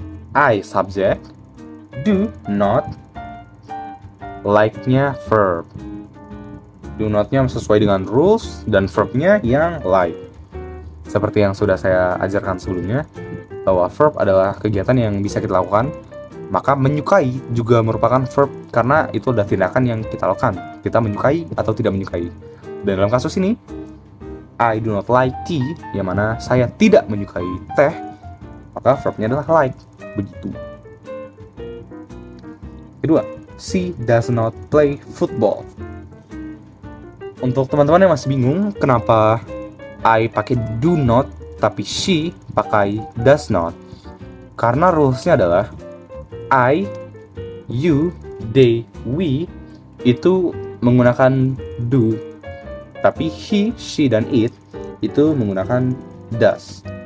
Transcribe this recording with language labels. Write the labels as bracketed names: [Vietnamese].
[English] I subject, do not, like-nya verb. [Indonesian] Do not-nya sesuai dengan rules dan verb-nya yang like. Seperti yang sudah saya ajarkan sebelumnya, bahwa verb adalah kegiatan yang bisa kita lakukan, maka menyukai juga merupakan verb karena itu adalah tindakan yang kita lakukan. Kita menyukai atau tidak menyukai. Dan dalam kasus ini, [English] I do not like tea, [Indonesian] yang mana saya tidak menyukai teh, maka verbnya adalah like. Begitu. [English] Kedua, she does not play football. [Indonesian] Untuk teman-teman yang masih bingung kenapa I pakai do not tapi she pakai does not, karena rulesnya adalah I, you, they, we itu menggunakan do, tapi he, she, dan it itu menggunakan does.